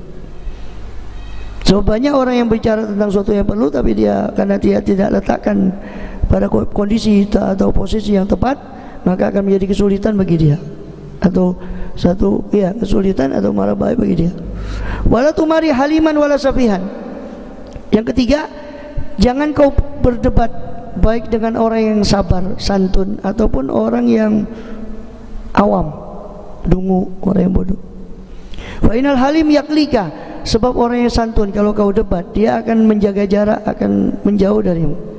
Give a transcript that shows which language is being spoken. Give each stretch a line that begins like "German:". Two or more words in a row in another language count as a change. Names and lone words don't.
Indonesian: So banyak orang yang bicara tentang sesuatu yang perlu, tapi dia karena dia tidak letakkan pada kondisi atau posisi yang tepat, maka akan menjadi kesulitan bagi dia, atau satu kesulitan atau malah baik bagi dia.
Arabic: ولا تمار حليما ولا سفيها.
Indonesian: Yang ketiga, jangan kau berdebat baik dengan orang yang sabar, santun, ataupun orang yang awam, dungu, orang yang bodoh.
Arabic: فإن الحليم يقليك,
Indonesian: sebab orang yang santun kalau kau debat dia akan menjaga jarak, akan menjauh darimu.